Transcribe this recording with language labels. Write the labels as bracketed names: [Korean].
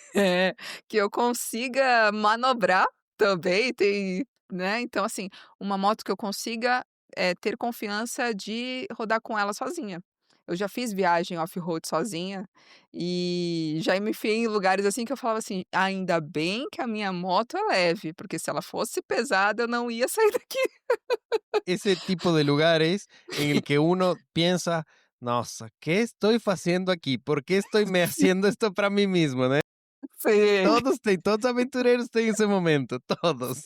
[Portuguese] é, que eu consiga manobrar também, tem né, então assim, uma moto que eu consiga, ter confiança de rodar com ela sozinha. Eu já fiz viagem off-road sozinha, e já me enfiei em lugares, assim, que eu falava assim: "Ainda bem que a minha moto é leve, porque se ela fosse pesada eu não ia sair daqui". [Spanish] Ese tipo de lugares en el que uno piensa, nossa, ¿qué estoy haciendo aquí? ¿Por qué estoy me haciendo esto para mí mismo, né? [Portuguese] Sim. Todos aventureiros têm esse momento, todos.